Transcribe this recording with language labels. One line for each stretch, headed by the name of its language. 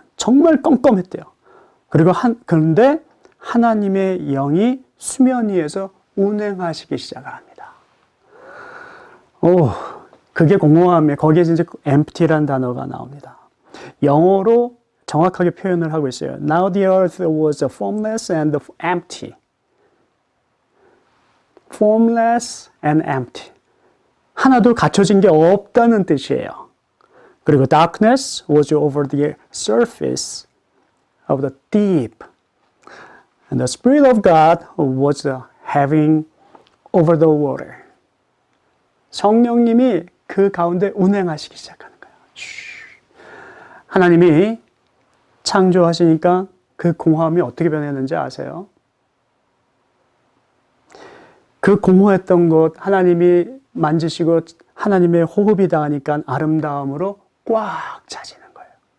Korean: 정말 껌껌했대요. 그런데 하나님의 영이 수면 위에서 운행하시기 시작을 합니다. 그게 공허함에 거기에 이제 empty라는 단어가 나옵니다. 영어로 정확하게 표현을 하고 있어요.
English: Now the earth was formless and empty. Formless and empty.
Korean: 하나도 갖춰진 게 없다는 뜻이에요. 그리고
English: darkness was over the surface of the deep. And the Spirit of God was having over the water.
Korean: 성령님이 그 가운데 운행하시기 시작하는 거예요. 하나님이 창조하시니까 그 공허함이 어떻게 변했는지 아세요? 그 공허했던 것 하나님이 만지시고 하나님의 호흡이 닿으니까 아름다움으로 꽉 차지는 거예요.